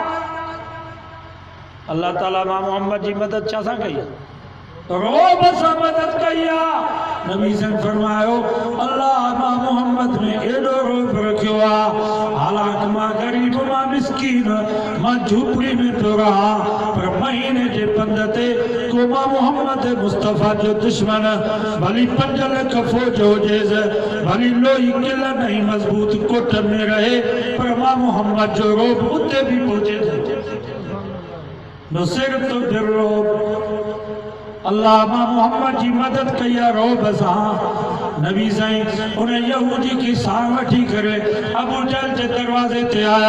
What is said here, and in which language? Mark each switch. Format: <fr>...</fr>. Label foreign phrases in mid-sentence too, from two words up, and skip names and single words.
<sd>अल्लाह ताला मां मुहम्मद जी मदद छा सां कई? रोब सां मदद कई आहे। नबी सां फरमायो अल्लाह मां मोहम्मद में एॾो रोब रखियो आहे, हालांकि मां गरीब, मां मिस्कीन, मां झूपड़ी में पियो रहा, पर महीने जे पंध ते को मां मोहम्मद मुस्तफ़ा जो दुश्मन भली 5 लख फ़ौज हुजेसि, भली लोही किल नहीं मज़बूत कोट में रहे, पर मां मोहम्मद जो रोब उते भी पहुचे।</sd> <ar>نصرت بالرعب.</ar> <sd>अल्लाह मां मोहम्मद जी मदद कई आहे रोब सां। नबी साईं उन यहूदी की सां वठी करे अबू जहल जे दरवाज़े ते आया।</sd>